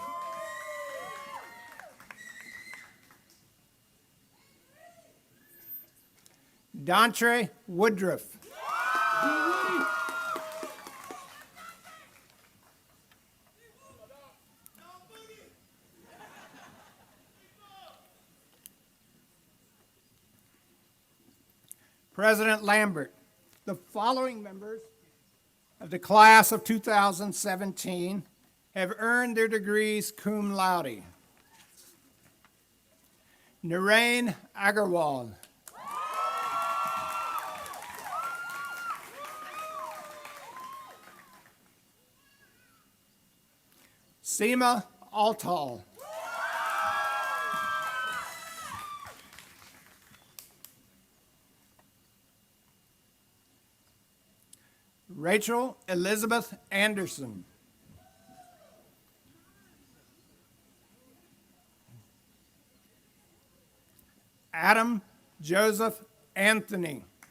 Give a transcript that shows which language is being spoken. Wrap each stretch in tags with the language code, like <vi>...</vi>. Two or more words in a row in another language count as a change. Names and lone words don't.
<en>Dontre Woodruff. President Lambert, the following members of the class of 2017 have earned their degrees cum laude. Narain Agarwal. Seema Altal. Rachel Elizabeth Anderson. Adam Joseph Anthony.</en>